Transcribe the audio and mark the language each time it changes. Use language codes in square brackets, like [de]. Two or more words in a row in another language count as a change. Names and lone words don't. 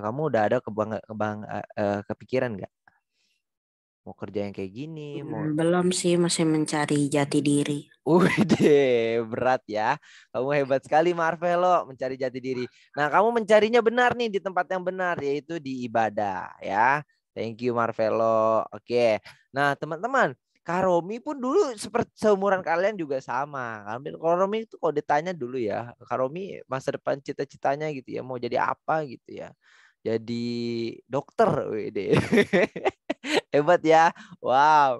[id] Kamu udah ada kepikiran nggak? Mau kerja yang kayak gini? Belum sih, masih mencari jati diri. Deh, berat ya. Kamu hebat sekali Marvelo, mencari jati diri. Nah, kamu mencarinya benar nih di tempat yang benar, yaitu di ibadah ya. [en] Thank you Marvelo. [id] Oke. Nah, teman-teman, Kak Romi pun dulu seperti seumuran kalian juga sama. Kalau Romi itu kalau ditanya dulu ya, Kak Romi masa depan cita-citanya gitu ya, mau jadi apa gitu ya. Jadi dokter, wede. Hebat ya. Wow.